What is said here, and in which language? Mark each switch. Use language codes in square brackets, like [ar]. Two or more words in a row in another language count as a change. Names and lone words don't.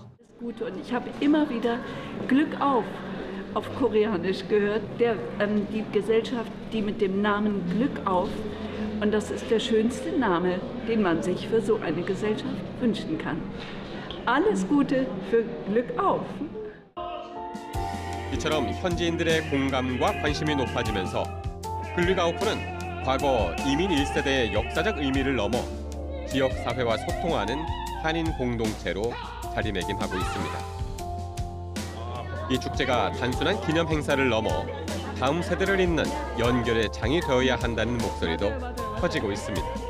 [de] Gut, und ich habe immer wieder Glück auf Koreanisch gehört, die Gesellschaft, die mit dem Namen Glück auf, und das ist der schönste Name, den man sich für so eine Gesellschaft wünschen kann. Alles Gute für Glück auf! [ko] 이처럼 현지인들의 공감과 관심이 높아지면서 글릭아우프는 과거 이민 1세대의 역사적 의미를 넘어 지역 사회와 소통하는 한인 공동체로 자리매김하고 있습니다. 이 축제가 단순한 기념 행사를 넘어 다음 세대를 잇는 연결의 장이 되어야 한다는 목소리도 커지고 있습니다.